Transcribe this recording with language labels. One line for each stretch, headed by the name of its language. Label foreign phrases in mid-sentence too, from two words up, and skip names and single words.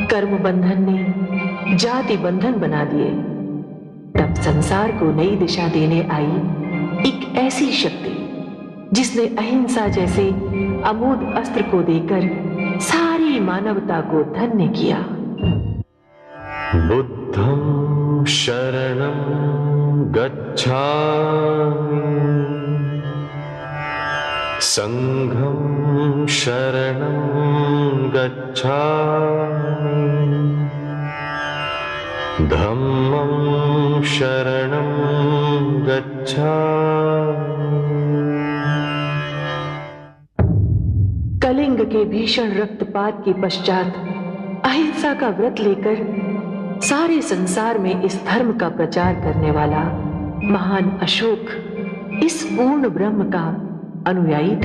Hindi: कर्म बंधन ने जाति बंधन बना दिए। तब संसार को नई दिशा देने आई एक ऐसी शक्ति जिसने अहिंसा जैसे अमोघ अस्त्र को देकर सारी मानवता को धन्य किया।
Pali: बुद्धं शरणं गच्छामि, संघं शरणं गच्छामि, धम्मं शरणं गच्छामि।
Hindi: कलिंग के भीषण रक्तपात के पश्चात अहिंसा का व्रत लेकर सारे संसार में इस धर्म का प्रचार करने वाला महान अशोक इस पूर्ण ब्रह्म का अनुयायी था।